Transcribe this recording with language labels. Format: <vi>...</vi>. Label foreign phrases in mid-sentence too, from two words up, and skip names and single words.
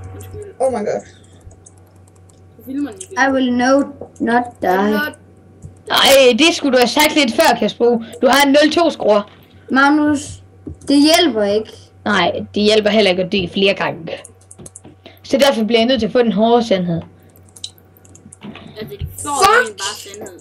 <da>Undskyld.</da> <en>Oh my god.</en> <da>Du filmer den ikke.</da> <en>I will not die.</en> <da>Nej, det skulle du have sagt lidt før, Kasper. Du har en 0-2 skruer. Magnus, det hjælper ikke. Nej, det hjælper heller ikke at dø flere gange. Så derfor bliver jeg nødt til at få den hårde sandhed. Altså, de får jo bare sandheden.</da>